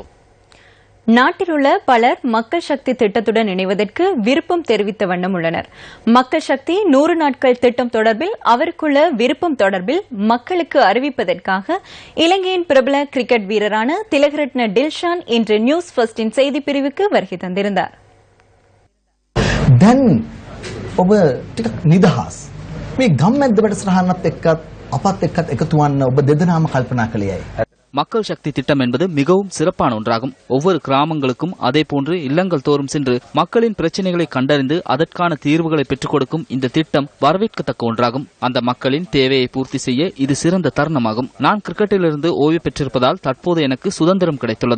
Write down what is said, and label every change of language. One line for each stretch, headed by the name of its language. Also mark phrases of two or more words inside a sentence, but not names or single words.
Tamil: நாட்டில் உள்ள பலர் மக்கள் சக்தி திட்டத்துடன் இணைவதற்கு விருப்பம் தெரிவித்த வண்ணம் உள்ளனர். மக்கள் சக்தி 100 நாட்கள் திட்டம் தொடர்பில் அவருக்குள்ள விருப்பம் தொடர்பில் மக்களுக்கு அறிவிப்பதற்காக இலங்கையின் பிரபல கிரிக்கெட் வீரரான திலகரட்ன டில்ஷான் இன்று நியூஸ் ஃபர்ஸ்டின் செய்தி பிரிவுக்கு வருகை தந்திருந்தார்.
Sinhala: ඔබ ටිකක් නිදහස් මේ ගම්මැද්ද වැඩසටහනත් එක්කත් අපත් එක්කත් එකතු වන්න ඔබ දෙදෙනාම කල්පනා කළේයි.
Tamil: மக்கள் சக்தி திட்டம் என்பது மிகவும் சிறப்பான ஒன்றாகும். ஒவ்வொரு கிராமங்களுக்கும் அதே போன்று இல்லங்கள் தோறும் சென்று மக்களின் பிரச்சனைகளை கண்டறிந்து அதற்கான தீர்வுகளை பெற்றுக் கொடுக்கும் இந்த திட்டம் வரவேற்கத்தக்க ஒன்றாகும். அந்த மக்களின் தேவையை பூர்த்தி செய்ய இது சிறந்த தருணமாகும். நான் கிரிக்கெட்டிலிருந்து ஓய்வு பெற்றிருப்பதால் தற்போது எனக்கு சுதந்திரம் கிடைத்துள்ளது.